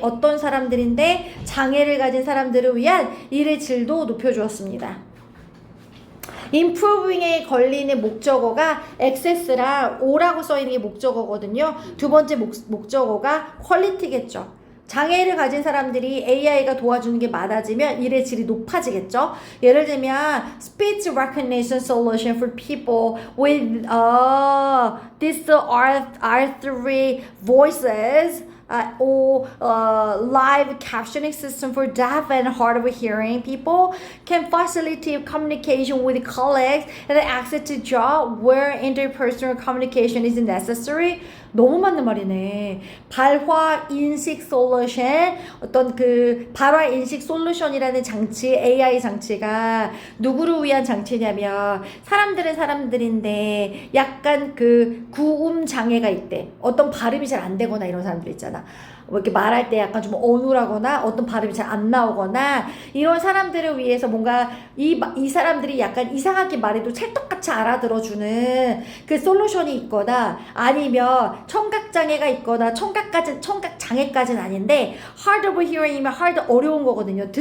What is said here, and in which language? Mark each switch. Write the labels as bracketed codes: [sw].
[ko] 어떤 사람들인데? 장애를 가진 사람들을 위한 일의 질도 높여주었습니다. improving에 걸리는 목적어가 access랑 o라고 써있는 게 목적어거든요. 두 번째 목적어가 quality겠죠. 장애를 가진 사람들이 AI가 도와주는 게 많아지면 일의 질이 높아지겠죠. [en] 예를 들면 speech recognition solution for people with R3 voices or live captioning system for deaf and hard of hearing people can facilitate communication with colleagues and access to job where interpersonal communication is necessary. [ko] 너무 맞는 말이네. 발화 인식 솔루션, 어떤 그 발화 인식 솔루션이라는 장치, AI 장치가 누구를 위한 장치냐면 사람들은 사람들인데 약간 그 구음 장애가 있대. 어떤 발음이 잘 안 되거나 이런 사람들 있잖아. 뭐 이렇게 말할 때 약간 좀 어눌하거나 어떤 발음이 잘 안 나오거나 이런 사람들을 위해서 뭔가 이 사람들이 약간 이상하게 말해도 찰떡같이 알아들어주는 그 솔루션이 있거나 아니면 청각장애가 있거나 청각장애까지는 아닌데 [en] hard of hearing [ko] 이면 hard 어려운 거거든요.